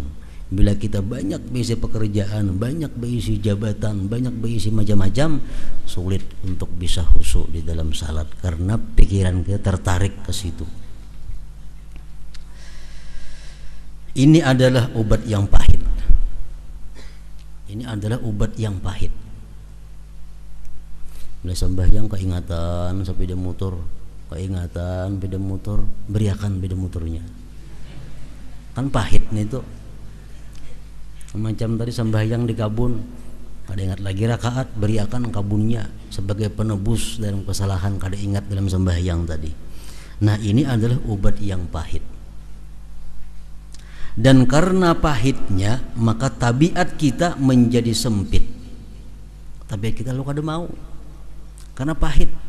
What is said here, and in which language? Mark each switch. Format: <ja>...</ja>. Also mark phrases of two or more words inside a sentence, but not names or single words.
<id>Bila kita banyak berisi pekerjaan, banyak berisi jabatan, banyak berisi macam-macam, sulit untuk bisa khusyuk di dalam salat karena pikiran kita tertarik ke situ. Ini adalah obat yang pahit. Ini adalah obat yang pahit.</id> <bjn>Bila sembahyang keingatan sepeda motor, keingatan sepeda motor, beriakan sepeda motornya. Kan pahit nih itu. Macam tadi sembahyang di kabun, kada ingat lagi rakaat, beriakan kabunnya sebagai penebus dalam kesalahan kada ingat dalam sembahyang tadi.</bjn> <id>Nah, ini adalah obat yang pahit. Dan karena pahitnya, maka tabiat kita menjadi sempit.</id> <bjn>Tabiat kita lu kada mau. Karena pahit.</bjn>